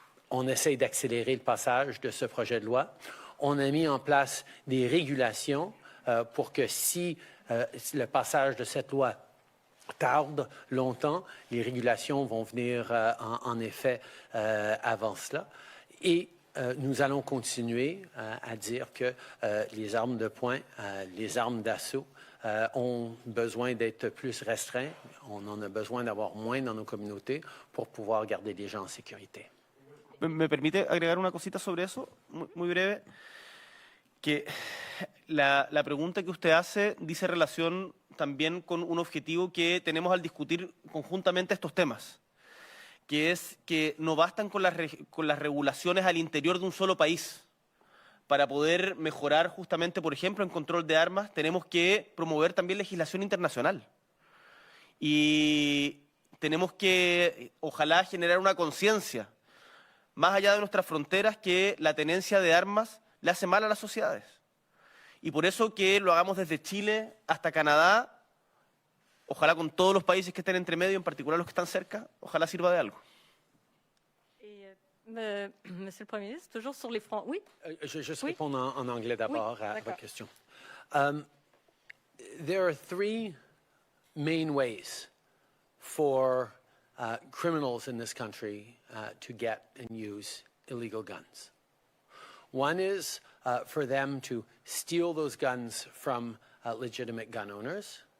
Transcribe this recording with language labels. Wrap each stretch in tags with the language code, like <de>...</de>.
<fr>on essaie d'accélérer le passage de ce projet de loi. On a mis en place des régulations pour que si le passage de cette loi tarde longtemps, les régulations vont venir en effet avant cela. Et nous allons continuer à dire que les armes de poing, les armes d'assaut ont besoin d'être plus restreints. On en a besoin d'avoir moins dans nos communautés pour pouvoir garder les gens en sécurité.</fr> <es>¿Me permite agregar una cosita sobre eso? Muy breve. Que la pregunta que usted hace dice relación también con un objetivo que tenemos al discutir conjuntamente estos temas, que es que no bastan con las regulaciones al interior de un solo país. Para poder mejorar justamente, por ejemplo, en control de armas, tenemos que promover también legislación internacional. Y tenemos que, ojalá, generar una conciencia, más allá de nuestras fronteras, que la tenencia de armas le hace mal a las sociedades. Y por eso que lo hagamos desde Chile hasta Canadá, ojalá con todos los países que estén entre medio, en particular los que están cerca, ojalá sirva de algo.</es> <fr>Monsieur le Premier ministre, toujours sur les fronts. Oui? Je vais juste répondre en anglais d'abord à votre question.</fr> <en>There are three main ways for criminals in this country to get and use illegal guns. One is for them to steal those guns from legitimate gun owners.</en>